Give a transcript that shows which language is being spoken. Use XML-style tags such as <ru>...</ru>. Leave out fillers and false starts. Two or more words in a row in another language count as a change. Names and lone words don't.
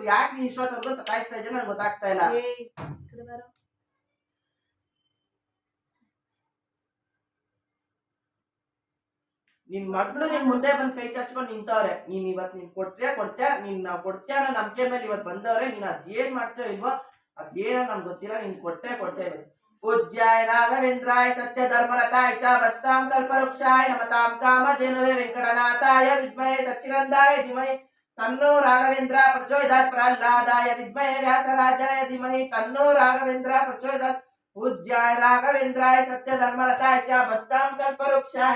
<kn>ಯಾಕೆ ನೀನ್ ಇಷ್ಟೊತ್ತವರೆಗೂ ಸತಾಯಿಸ್ತಾ ಇದ್ದೆ ನನ್ಗೆ ಗೊತ್ತಾಗ್ತಾ ಇಲ್ಲ. ನಿನ್ ಮಗಳು ನಿನ್ ಮುಂದೆ ಬಂದ್ ಕೈ ಚಾಚ್ಕೊಂಡು ನಿಂತವ್ರೆ. ನೀನ್ ಇವತ್ ನೀನ್ ಕೊಡ್ತೀಯ ನೀನ್ ನಾವ್ ಕೊಡ್ತೀಯ ಅನ್ನೋ ನಂಬಿಕೆ ಮೇಲೆ ಇವತ್ ಬಂದವ್ರೆ. ನೀನ್ ಅದೇನ್ ಮಾಡ್ತೀಯೋ ಇಲ್ವೋ ಅದೇನೋ ನನ್ಗೆ ಗೊತ್ತಿಲ್ಲ. ನೀನ್ ಕೊಡ್ತೇವೆ.</kn> <sa>पूज्याय राघवेन्द्राय सत्य धर्मरताय च वत्सां कल्पवृक्षाय नमतां कामधेनुवे वेंकटनाथाय विद्महे सच्चिदानंदाय धीमहि तन्नो राघवेन्द्र प्रचोदयात् प्रह्लादाय विद्महे व्यासराजाय धीमहि तन्नो राघवेन्द्र प्रचोदयात् पूज्याय राघवेन्द्राय सत्य धर्मरताय च वत्सां कल्पवृक्षाय</sa>